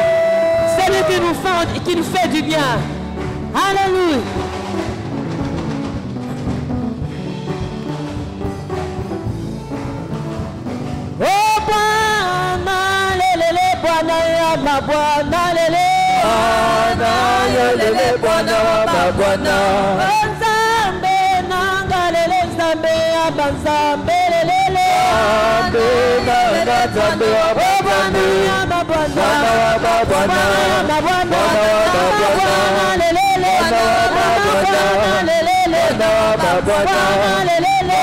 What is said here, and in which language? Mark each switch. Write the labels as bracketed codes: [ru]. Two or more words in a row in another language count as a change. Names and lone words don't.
[fr] C'est lui qui nous fait du bien. Alléluia. [sw] Oh Bwana lelele Bwana ya mabwana lele. Bwana yelele Bwana mabwana. [ln] Nzambe nanga lele Nzambe ya banzambe lele. Nzambe nanga Nzambe ya [sw] Bwana ya mabwana. Bwana Mabwana lele. Mabwana lele. Mabwana lele.